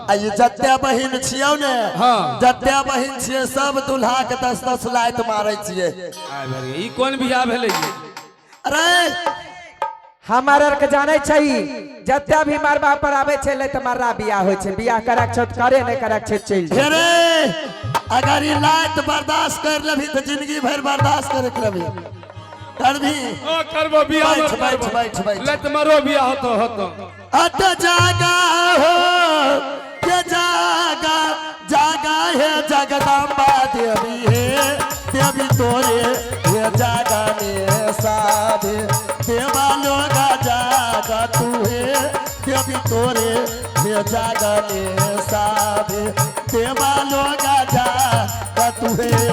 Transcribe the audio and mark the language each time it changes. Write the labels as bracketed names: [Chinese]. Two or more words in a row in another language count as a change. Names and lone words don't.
[Maithili] आ ये जते बहिन छियौ ने, हाँ जते बहिन छियै सब दूल्हा के 10-10 लाइत मारै छियै। आय भरे ई कोन बियाह भेलै? अरे हमार के जाने छई, जते भी मरबा पर आवे छै ले त मररा बियाह होय छै। बियाह करक छ त करे, नहीं करक छ चल जा। अरे अगर ये लाइत बर्दाश्त कर लेभी तो जिंदगी भर बर्दाश्त करे करबी, करबी। हां करबो बियाह, बैठ बैठ बैठ। ले तमरो बियाह होतो। अत जागा हो के जागा, जागा है जगदम्बा देवी है, देवी तोरे ये जागा में साधे, देवा लोगा जागा तू है, देवी तोरे ये जागा में साधे, देवा लोगा जागा तू रे।